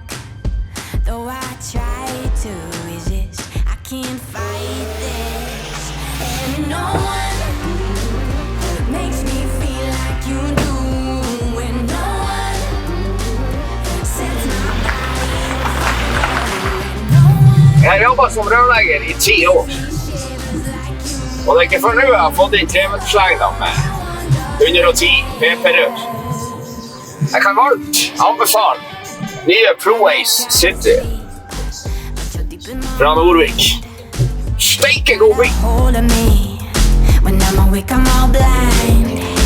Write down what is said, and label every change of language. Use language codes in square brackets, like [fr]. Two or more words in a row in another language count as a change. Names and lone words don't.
[en] Though I try to resist, I can't fight this. And no one makes me feel like you do. And no one sets my body on fire. [no] Jeg har jobbet som rørlegger i 10 år. Og det er ikke før nå jeg har fått inn 3-meterslengder med 110 PP-rør. Jeg kan varmt anbefale nye ProAce City fra Nordvik. Steike god bil! [en] Hold of me when I'm awake, I'm all blind.